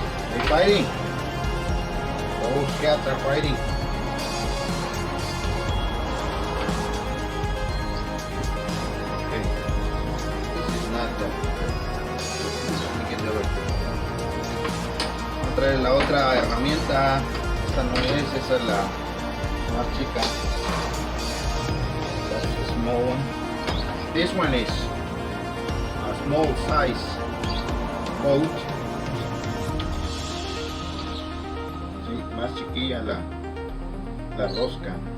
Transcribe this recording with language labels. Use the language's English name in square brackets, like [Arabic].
[English] They're fighting. Those cats are fighting. Okay. This is not the. Let me get the other thing. [Spanish] Vamos a traer la otra herramienta. Esta no es, esa es la más chica. [English] That's the small one. This one is a small size boat. [Spanish] Sí, más chiquilla la rosca.